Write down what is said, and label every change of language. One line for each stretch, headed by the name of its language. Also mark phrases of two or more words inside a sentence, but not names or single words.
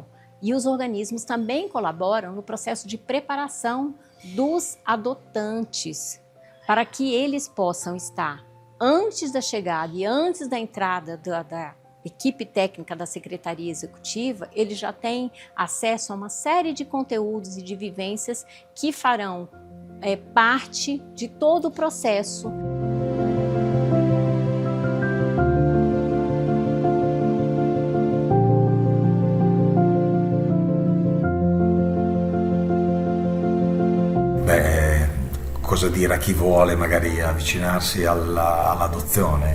Portuguese: E os organismos também colaboram no processo de preparação dos adotantes, para que eles possam estar, antes da chegada e antes da entrada da equipe técnica da Secretaria Executiva, eles já têm acesso a uma série de conteúdos e de vivências que farão parte de todo o processo.
Italian: Cosa dire a chi vuole magari avvicinarsi all'adozione?